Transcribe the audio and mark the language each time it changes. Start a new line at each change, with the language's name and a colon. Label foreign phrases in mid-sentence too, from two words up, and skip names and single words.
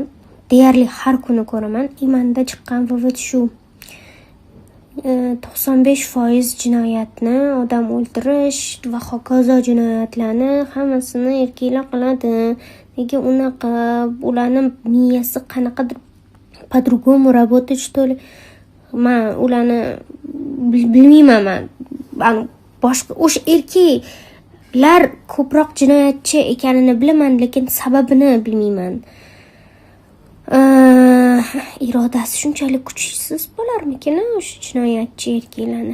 Uzbek: Deyarli har kuni ko'raman. Menda chiqqan vывод shu. 95% jinoyatni, odam o'ldirish va hokazo jinoyatlarni hammasini erkaklar qiladi. Nega unaqa? Ularning miyasi qanaqadir
Russian: по-другому работает, что ли?
Uzbek: Men ularni bilmayman. Men boshqa o'sha erkaklar ko'proq jinoyatchi ekanini bilaman, lekin sababini bilmayman. Irodasi shunchalik kuchsiz bo'larmikin o'sha jinoyatchi erkaklarni?